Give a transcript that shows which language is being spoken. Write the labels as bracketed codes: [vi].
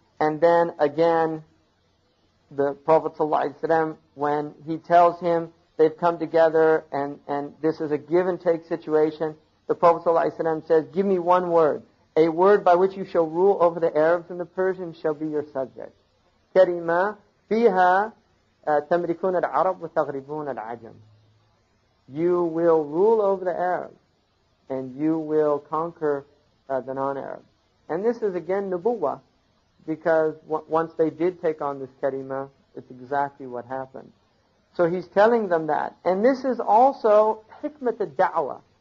[en] And then again, the Prophet ﷺ, when he tells him they've come together and this is a give and take situation, the Prophet ﷺ says, give me one word. a word by which you shall rule over the Arabs and the Persians shall be your subject. [ar] كلمة فيها تملكون العرب وتغربون العجم. [en] You will rule over the Arabs and you will conquer the non-Arabs. And this is again nubuwah, because once they did take on this kalima, it's exactly what happened. So he's telling them that. And this is also hikmat al-da'wah.